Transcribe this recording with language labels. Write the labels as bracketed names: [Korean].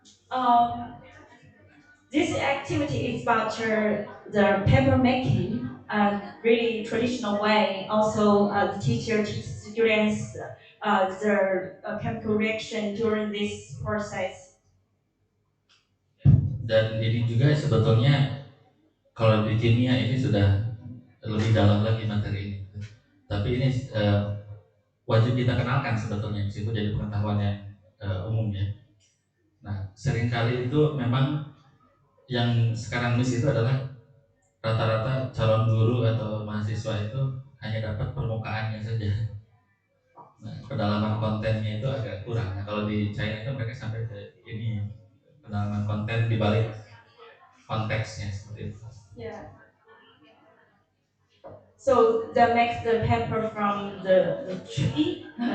[English] Um, this activity is about the paper making, really traditional way. Also, the teacher teaches students the chemical reaction during this process. [Indonesian] Dan ini juga sebetulnya kalau di kimia ini sudah lebih dalam lagi materi ini. Tapi ini wajib kita kenalkan sebetulnya, meskipun jadi pengetahuan yang umum ya. Nah, seringkali itu memang yang sekarang miss itu adalah rata-rata calon guru atau mahasiswa itu hanya dapat permukaannya saja. Nah, kedalaman kontennya itu agak kurang. Nah, kalau di China itu mereka sampai ke ini kedalaman konten di balik konteksnya seperti itu. [English] Yeah. So they make the paper from the tree.